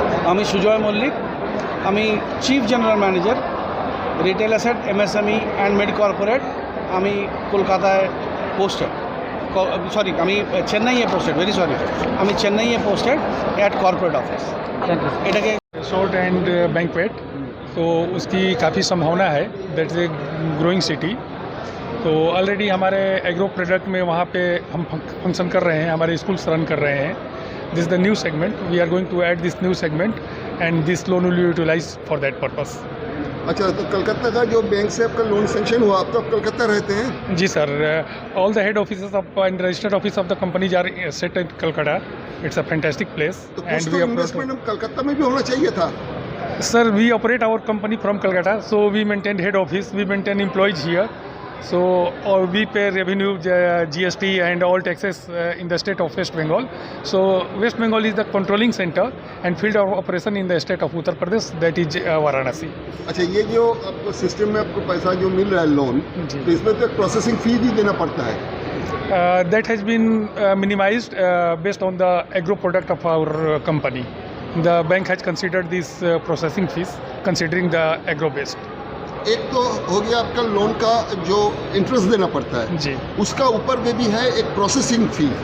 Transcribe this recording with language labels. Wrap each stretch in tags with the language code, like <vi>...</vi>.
<bn>আমি সুজয় মল্লিক, আমি chief general manager retail asset, MSME and mid corporate. আমি কলকাতায় পোস্টেড, সরি আমি চেন্নাইয়ে পোস্টেড, ভেরি সরি, আমি চেন্নাইয়ে পোস্টেড</bn> <en>At corporate office.</en> <bn>এটাকে</bn> <hi>रिसोर्ट एंड बैंक्वेट, तो उसकी काफ़ी संभावना है।</hi> <en>That is a growing city.</en> <hi>तो ऑलरेडी हमारे एग्रो प्रोडक्ट में वहाँ पे हम फंक्शन कर रहे हैं, हमारे स्कूल्स रन कर रहे हैं।</hi> <en>This is the new segment. We are going to add this new segment, and this loan will be utilized for that purpose.</en> <hi>अच्छा, तो कलकत्ता का जो बैंक से आपका लोन सेंक्शन हुआ, आप तो आप कलकत्ता रहते हैं? जी sir,</hi> <en>all the head offices of and registered office of the companies are set at Calcutta. It's a fantastic place.</en> <hi>तो कुछ तो इन्वेस्टमेंट हम कलकत्ता में भी होना चाहिए था.</hi> <en>Sir, we operate our company from Calcutta, so we maintain head office, we maintain employees here. So we pay revenue, GST and all taxes in the state of West Bengal. So West Bengal is the controlling center and field of operation in the state of Uttar Pradesh, that is Varanasi.</en> <hi>अच्छा, ये जो आपको system में आपको पैसा जो मिल रहा है लोन, तो इसमें तो प्रोसेसिंग फी भी देना पड़ता है.</hi> <en>That has been minimized based on the agro product of our company. The bank has considered these processing fees considering the agro based.</en> <hi>एक तो हो गया आपका लोन का जो इंटरेस्ट देना पड़ता है जी, उसका ऊपर में भी है एक प्रोसेसिंग फी.</hi>